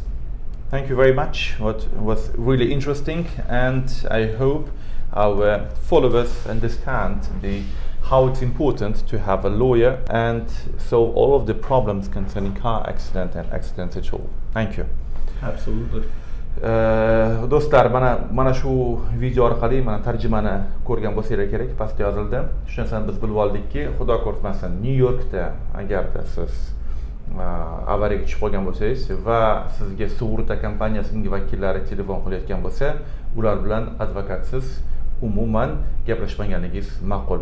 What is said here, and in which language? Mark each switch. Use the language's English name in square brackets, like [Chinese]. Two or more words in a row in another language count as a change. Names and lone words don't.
[English] Thank you very much. What was really interesting, and I hope our followers understand how it's important to have a lawyer and solve all of the problems concerning car accident and accidents at all. Thank you. Absolutely. [Uzbek] Do'stlar, mana shu video orqali mana tarjimani ko'rgan bo'lsanglar kerak, pastda yozildi. Shu narsani biz bilib oldikki, xudo ko'rmasin, Nyu-Yorkda agarda siz avariyaga tushib qolgan bo'lsangiz va sizga sug'urta kompaniyasining vakillari telefon qilayotgan bo'lsa, ular bilan advokatsiz umuman gaplashmaganligingiz ma'qul.